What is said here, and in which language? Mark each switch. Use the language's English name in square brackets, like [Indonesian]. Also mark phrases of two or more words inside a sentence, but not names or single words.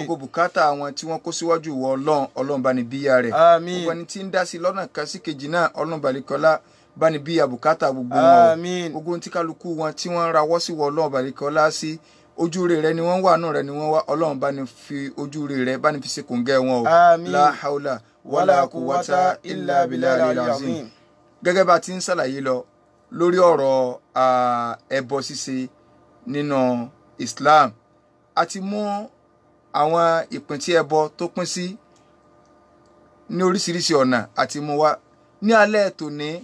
[Yoruba] Gbogbo bùkátà àwọn tí wọ́n kó síwájú wọ Ọlọ́run bá ní bíyà rẹ̀. Àmín. Gbogbo ẹni tí ń dá sí lọ́nà kan sí kejì náà Ọlọ́run balẹ̀kọ́lá bá ní bíyà bùkátà gbogbo wọn. Àmín. Gbogbo ohun tí kálukú wọn tí wọ́n ń rawọ́ sí wọ Ọlọ́run balẹ̀kọ́lá sí ojú rẹ̀ ni wọ́n wà náà rẹ̀ ni wọ́n wá Ọlọ́run bá ní fi ojú rẹ̀ bá ní fi ṣe kòǹgẹ́ wọn o. Àmín. [Arabic] لا حول ولا قوة إلا بالله العظيم. [Yoruba] Gẹ́gẹ́ bá ti ń ṣàlàyé lọ lórí ọ̀rọ̀ ẹbọ ṣíṣe nínú Islam a ti mú àwọn ìpín tí ẹbọ tó pín sí ní oríṣiríṣi ọ̀nà àti mú wá ní alẹ́ tòní.